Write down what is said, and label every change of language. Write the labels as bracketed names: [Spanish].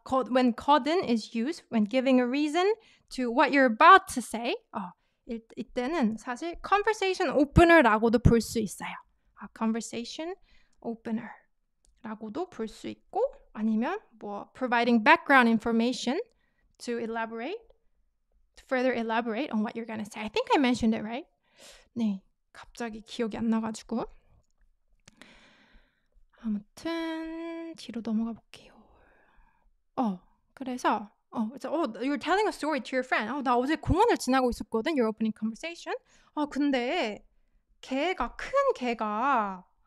[English] When 거든 is used when giving a reason to what you're about to say, [Korean] 이때는 사실 conversation opener라고도 볼 수 있어요. conversation opener라고도 볼 수 있고 아니면 뭐 [English] providing background information to further elaborate on what you're going to say. I think I mentioned it, right? [Korean] 네, 갑자기 기억이 안 나가지고. 아무튼 뒤로 넘어가 볼게요. 그래서 [English] you're telling a story to your friend. [Korean] 나 어제 공원을 지나고 있었거든. [English] Your opening conversation. [Korean] 근데 큰 개가